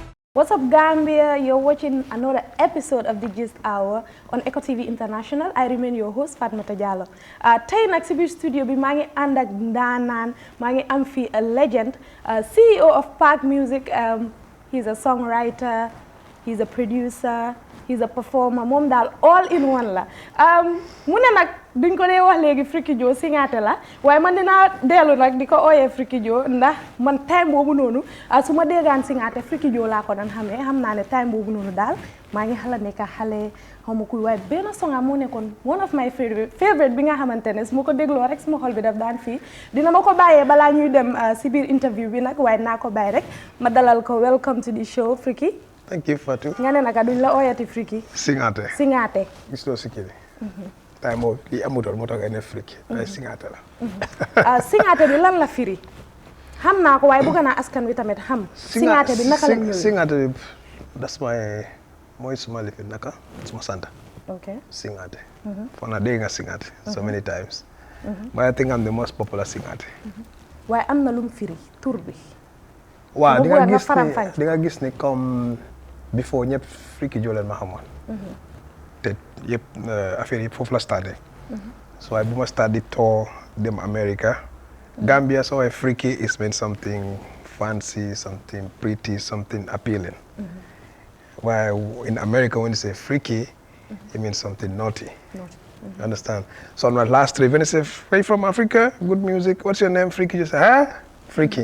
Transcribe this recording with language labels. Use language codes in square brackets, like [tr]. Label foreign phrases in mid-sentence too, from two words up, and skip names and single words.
[en] What's up, Gambia? You're watching another episode of the Gist Hour on Eco TV International. I remain your host, [wo] Fatmata Diallo. Tey nag si biir studio bi maa ngi ànd ak ndaanaan maa ngi am fii [en] a legend, CEO of Park Music. He's a songwriter, he's a producer, he's a performer, [wo] moom daal [en] all in one [wo] la. Mu ne nag duñ ko dee wax léegi Freaky Joe Singhateh la waaye man dinaa dellu nag di ko ooyee Freaky Joe ndax man time boobu noonu su ma déggaan Singhateh Freaky Joe laa ko daan xamee xam naa ne time boobu noonu daal maa ngi xala nekk xale xaw ma kuy waaye benn song moo nekkoon [en] one of my favorite [wo] bi nga xamante ne su ma ko dégloo rek suma xol bi daf daan fii dina ma ko bàyyee balaa ñuy dem si biir interview bi nag waaye naa ko bàyyi rek ma dalal ko [en] welcome to the show [wo] Freaky. [en] Thank you Fatou. [wo] nga ne naka duñ la ooyati Freaky. Singhateh. gis loo si kii bi. tay moo lii amutoon moo tax nga ne Freaky. ay Singhateh la. Singhateh bi lan la firi. xam naa ko waaye bëgg naa askan wi tamit xam. Singhateh bi naka la ñëwee Singhateh bi das mooy suma lifin naka suma sant. ok Singhateh. foog naa dégg nga Singhateh [en] so many times. but I think I'm the most popular Singhateh. [wo] waaye am na lu mu firi tur bi. waaw di nga gis ni comme before ñëpp Freaky Joe leen ma xamoon. te yëpp affaire yëpp foofu la starté. so waaye bu ma start di tour dem America. [en] Gambia so waaye Freaky is mean something fancy, something pretty, something appealing. While in America when you say freaky, it means something naughty. You understand? So on my last trip, when I say, "Where you from Africa? Good music. What's your name?" Freaky. You say, "Huh? Freaky."